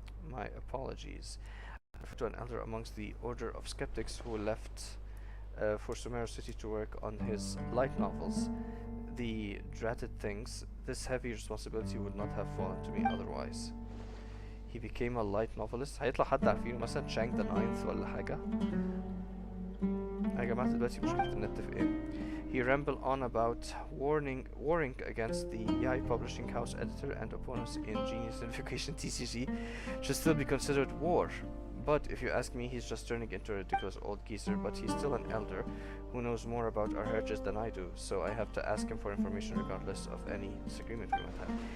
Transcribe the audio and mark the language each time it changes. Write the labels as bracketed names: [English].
[English] My apologies. I refer to an elder amongst the Order of Skeptics who left for Sumeru City to work on his light novels. The dreaded things, this heavy responsibility would not have fallen to me otherwise. He became a light novelist. [Arabic] هيطلع حد عارفينه مثلا Chang the Ninth ولا حاجة. يا جماعة دلوقتي مشكلة النت في ايه؟ [English] He rambled on about warring against the Yai Publishing House editor and opponents in Genius Unification TCG should still be considered war. But if you ask me, he's just turning into a ridiculous old geezer, but he's still an elder who knows more about our heritage than I do, so I have to ask him for information regardless of any disagreement we might have.